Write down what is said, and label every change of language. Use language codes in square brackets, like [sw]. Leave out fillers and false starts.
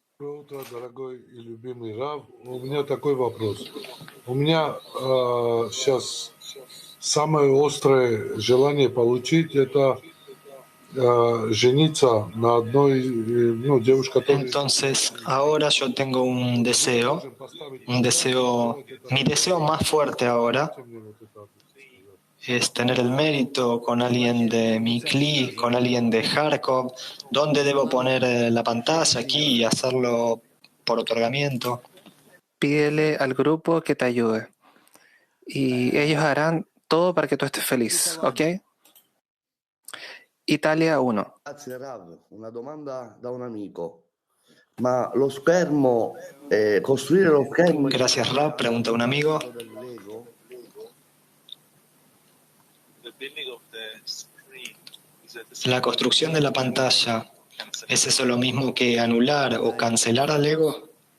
[ru] Доброе утро, дорогой и любимый Рав. У меня такой вопрос. У меня сейчас самое острое желание получить это жениться на одной, девушке, которая... [es] Entonces, ahora yo tengo un deseo, mi deseo más fuerte ahora es tener el mérito con alguien de Mikli, con alguien de Kharkov. ¿Dónde debo poner la pantalla? Aquí y hacerlo por otorgamiento. Pídele al grupo que te ayude. Y ellos harán todo para que tú estés feliz, ¿ok? [it] Italia 1. Grazie Rav, una domanda da un amico. Ma lo schermo, costruire lo schermo... [es] Gracias, Rab, pregunta un amigo. La construcción de la pantalla, ¿es eso lo mismo que anular o cancelar al ego?